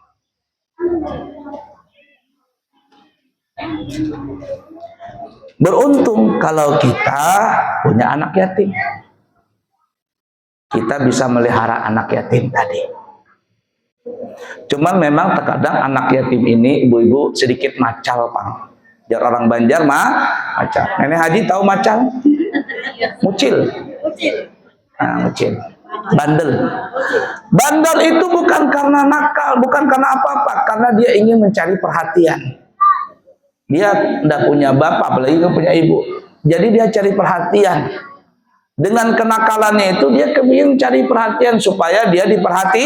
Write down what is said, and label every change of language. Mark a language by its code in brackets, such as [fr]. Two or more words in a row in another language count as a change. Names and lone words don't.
[id] Beruntung kalau kita punya anak yatim. Kita bisa melihara anak yatim tadi. Cuman memang terkadang anak yatim ini ibu-ibu sedikit macal, Pang. Biar orang Banjar macal. Nenek Haji tahu macal? Mucil. Nah, mucil. Bandel. Bandel itu bukan karena nakal, bukan karena apa-apa, karena dia ingin mencari perhatian. Dia tidak punya bapak, apalagi dia punya ibu. Jadi dia cari perhatian. Dengan kenakalannya itu dia ingin cari perhatian supaya dia diperhati.